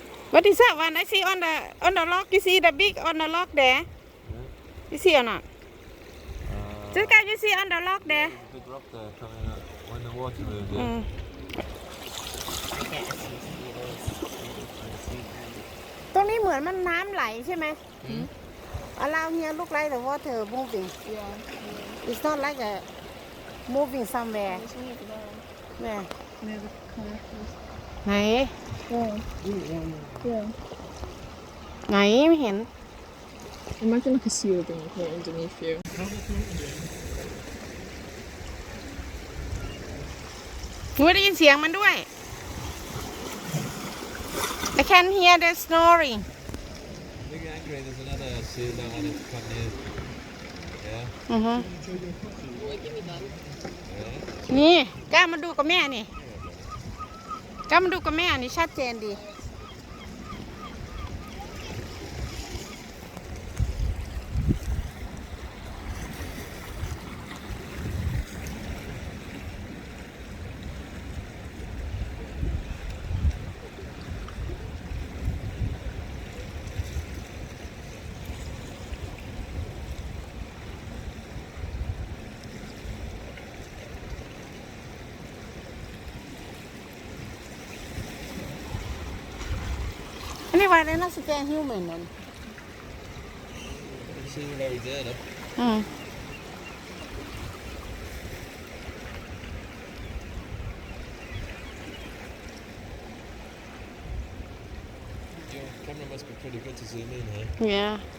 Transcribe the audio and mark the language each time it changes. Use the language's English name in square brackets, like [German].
[English] What is that one? I see on the log. You see the big on the log there? You see or not? Just can you see on the log there? There's a big rock there coming up when the water moves, yeah. I can't see mosquitoes. I see them. [Thai] ตรงนี้เหมือนมันน้ำไหลใช่ไหม [English] Allow here look like the water moving. Yeah. It's not like a moving somewhere. There's one over there. Where? Near the connectors. [Thai] ไหน [English] Yeah. Yeah. [Thai] ไหนไม่เห็น [English] Imagine like a seal being right underneath you. [Thai] หนูได้ยินเสียงมันด้วย [English] I can hear the snoring. Big angry, there's another seal that wanted to come near. Yeah? [Thai] นี่กล้ามาดูกับแม่นี่กล้ามาดูกับแม่นี่ชัดเจนดี [English] Anyway, they're not scared human then. See what he did, Your camera must be pretty good to zoom in, huh? Yeah.